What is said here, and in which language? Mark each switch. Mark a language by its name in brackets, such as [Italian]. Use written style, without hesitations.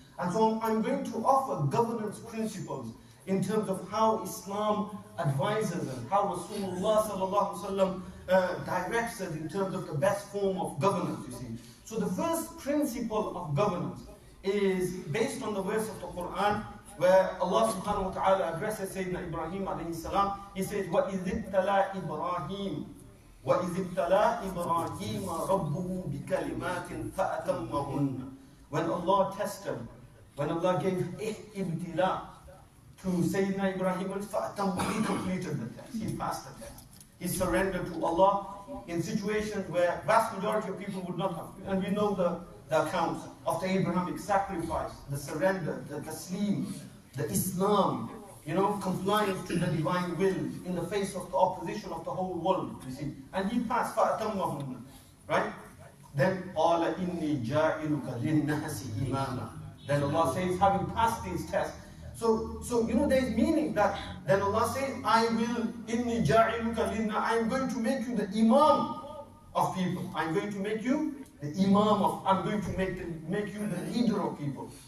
[English] And so I'm going to offer governance principles in terms of how Islam advises us, how Rasulullah sallallahu alaihi wasallam directs us in terms of the best form of governance, you see. So the first principle of governance is based on the verse of the Quran where Allah subhanahu wa ta'ala addresses Sayyidina Ibrahim alayhi salam. He says, [Arabic] وَإِذِ ابْتَلَى إِبْرَاهِيمَ وَإِذِ ابْتَلَى إِبْرَاهِيمَ رَبُّهُ بِكَلِمَاتٍ فَأَتَمَّهُنَّ. [English] When Allah tested, when Allah gave ibtila to Sayyidina Ibrahim, he completed the test, he passed the test. He surrendered to Allah in situations where vast majority of people would not have. And we know the accounts of the Abrahamic sacrifice, the surrender, the taslim, the Islam, compliance to the divine will in the face of the opposition of the whole world, you see. And he passed, فَأَتَمَّهُنَّ, right? Then, [Arabic] قَالَ إِنِّي جَاعِلُكَ لِلنَّاسِ إِمَامًا. [English] Then Allah says, having passed these tests, so there's meaning that then Allah says, I will, [Arabic] إِنِّي جَاعِلُكَ لِلنَّاسِ, [English] I'm going to make you the imam of people. I'm going to make you the imam of, I'm going to make you the leader of people.